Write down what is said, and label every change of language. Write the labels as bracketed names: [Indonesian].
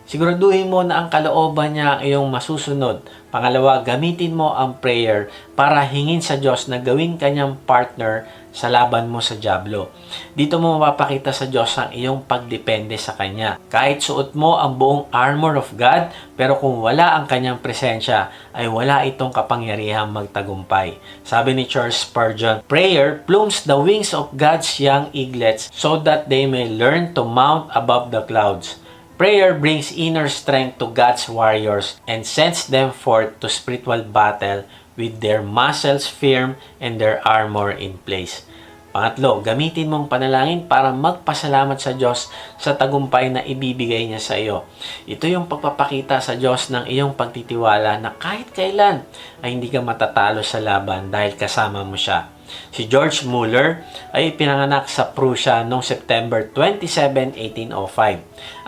[Filipino] Siguraduhin mo na ang kalooban niya ang iyong masusunod. Pangalawa, gamitin mo ang prayer para hingin sa Diyos na gawin kanyang partner sa laban mo sa dyablo. Dito mo mapapakita sa Diyos ang iyong pagdepende sa Kanya. Kahit suot mo ang buong armor of God, pero kung wala ang Kanyang presensya, ay wala itong kapangyarihang magtagumpay. Sabi ni [English] Charles Spurgeon, prayer plumes the wings of God's young eaglets so that they may learn to mount above the clouds. Prayer brings inner strength to God's warriors and sends them forth to spiritual battle with their muscles firm and their armor in place. [Filipino] Pangatlo, gamitin mong panalangin para magpasalamat sa Diyos sa tagumpay na ibibigay niya sa iyo. Ito yung pagpapakita sa Diyos ng iyong pagtitiwala na kahit kailan ay hindi ka matatalo sa laban dahil kasama mo siya. Si George Mueller ay pinanganak sa Prussia noong September 27, 1805.